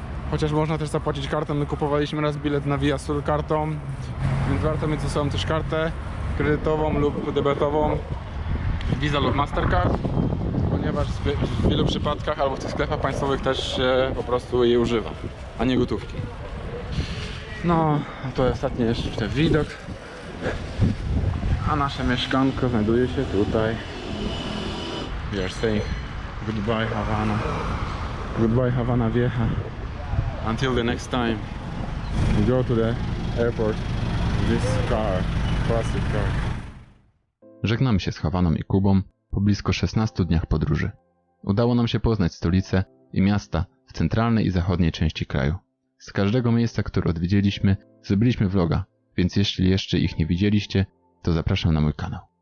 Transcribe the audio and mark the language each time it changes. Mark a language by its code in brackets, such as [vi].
[pl] Chociaż można też zapłacić kartą. My kupowaliśmy raz bilet na Via Sul kartą, więc warto mieć ze sobą też kartę kredytową lub debetową, Visa lub Mastercard, ponieważ w wielu przypadkach albo w tych sklepach państwowych też się po prostu je używa, a nie gotówki. No, to ostatni jeszcze widok, a nasze mieszkanko znajduje się tutaj. [en] We are saying goodbye Havana. Goodbye Havana Vieja. Until the next time we go to the airport. This car, classic car. [pl] Żegnamy się z Hawaną i Kubą po blisko 16 dniach podróży. Udało nam się poznać stolice i miasta w centralnej i zachodniej części kraju. Z każdego miejsca, które odwiedziliśmy, zrobiliśmy vloga, więc jeśli jeszcze ich nie widzieliście, to zapraszam na mój kanał.